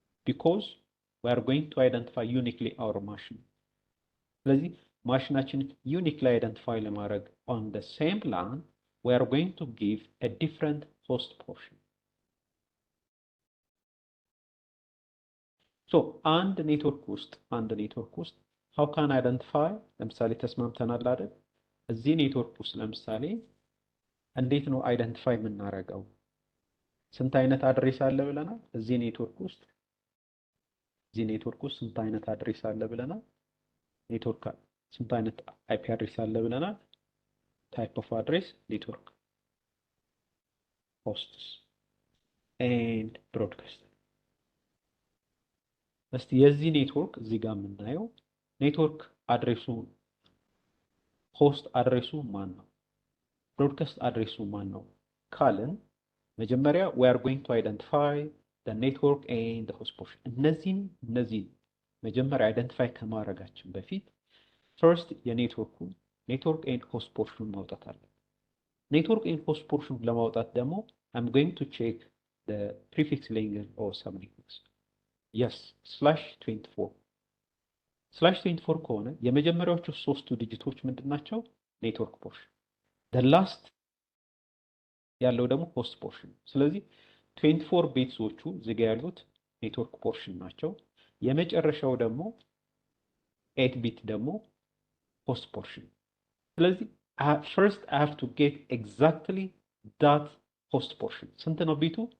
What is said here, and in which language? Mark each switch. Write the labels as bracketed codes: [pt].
[en] because we are going to identify uniquely our machine። [am] ስለዚህ ማሽናችን [en] uniquely identify ለማድረግ on the same LAN we are going to give a different host portion። so [am] አንድ ኔትወርክ ውስጥ [en] how can I identify? [am] ለምሳሌ ተስማምተናል አይደል? እዚህ ኔትወርክ ውስጥ ለምሳሌ እንዴት ነው አይደንቲፋይ የምናደርገው? ስንት አይነት አድሬስ አለ ብለናል? እዚህ ኔትወርክ ውስጥ ስንት አይነት አድሬስ አለ ብለናል? ስንት አይነት አይፒ አድሬስ አለ ብለናል? [en] ታይፕ ኦፍ አድሬስ ኔትወርክ ሆስትስ ኤንድ ብሮድካስት። [am] እስቲ የዚህ ኔትወርክ እዚህ ጋር የምናየው ኔትወርክ አድሬሱ ሆስት አድሬሱ ማን ነው? ብሮድካስት አድሬሱ ማን ነው ካልን መጀመሪያ [en] we are going to identify the network and the host portion። [am] እነዚህን መጀመሪያ አይደንቲፋይ ከማድረጋችን በፊት first ኔትወርክ and host portion ማውጣት አለ። ኔትወርክ and host portion ለማውጣት ደግሞ [en] I'm going to check the prefix language or subnetworks። [am] yes /24 ከሆነ የመጀመሪያዎቹ ሶስቱ ዲጂቶች ምንድናቸው? ኔትወርክ ፖርሽን። the last ያለው ደግሞ ሆስት ፖርሽን። ስለዚህ 24 ቢትሶቹ እዚህ ጋር ያሉት ኔትወርክ ፖርሽን ናቸው። የመጨረሻው ደግሞ 8 ቢት ደግሞ ሆስት ፖርሽን። ስለዚህ [en] first I have to get exactly that host portion። [am] ስንት ነው ቢቱ?